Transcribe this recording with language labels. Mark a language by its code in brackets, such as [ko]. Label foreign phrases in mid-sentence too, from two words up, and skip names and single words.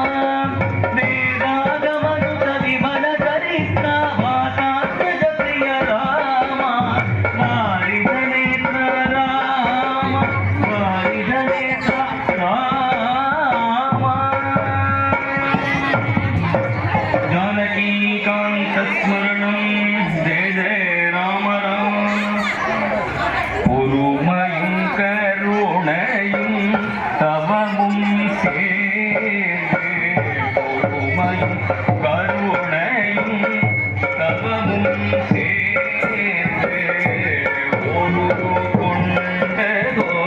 [te] వేదాగమను పరిమళ చరిత్ర, వాతాత్మజ ప్రియ రామ, వారిద నేత్ర రామ, వారిద నేత్ర రామ। [sa] जानकीकांत स्मरणं जय जय राम राम। [ta] பொறுமையும் கருணையும் தவமும் சேர்ந்து, பொறுமையும் கருணையும் தவமும் சேர்ந்து, ஒரு கொண்டதோ